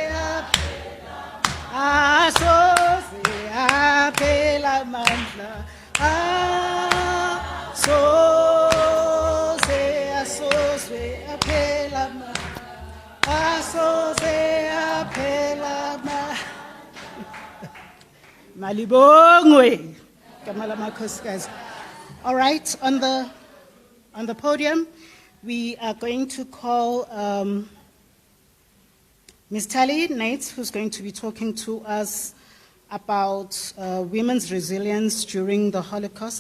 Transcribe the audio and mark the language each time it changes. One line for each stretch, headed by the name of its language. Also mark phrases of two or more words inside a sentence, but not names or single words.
Zulu: yaphela amandla asoze yaphela amandla asoze yaphela Malibongwe. Kamala Makhosikazi.
English: All right, on the podium, we are going to call Ms. Tali Nates, who's going to be talking to us about women's resilience during the Holocaust.